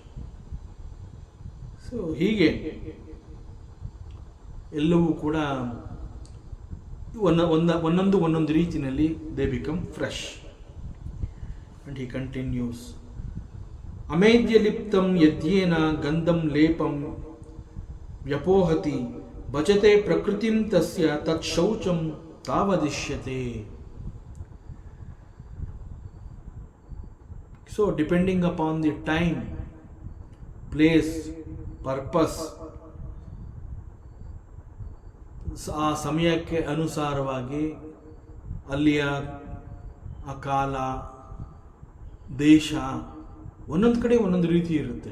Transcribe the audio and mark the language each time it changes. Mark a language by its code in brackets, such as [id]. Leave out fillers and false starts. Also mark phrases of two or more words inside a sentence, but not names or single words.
[kn] ಸೊ ಹೀಗೆ ಎಲ್ಲವೂ ಕೂಡ ಒಂದೊಂದು ರೀತಿಯಲ್ಲಿ [en] they become fresh. and he continues, [sa] ಅಮೇಧ್ಯಲಿಪ್ತಂ ಯದ್ಯೇನ ಗಂಧಂ ಲೇಪಂ ವ್ಯಪೋಹತಿ ಭಜತೆ ಪ್ರಕೃತಿಂ ತಸ್ಯ ತತ್ ಶೌಚಂ ತಾವದಿಶ್ಯತೆ. [en] so depending upon the time, place, purpose, [kn] ಆ ಸಮಯಕ್ಕೆ ಅನುಸಾರವಾಗಿ ಅಲ್ಲಿಯ ಆ ಕಾಲ, ದೇಶ, ಒಂದೊಂದು ಕಡೆ ಒಂದೊಂದು ರೀತಿ ಇರುತ್ತೆ.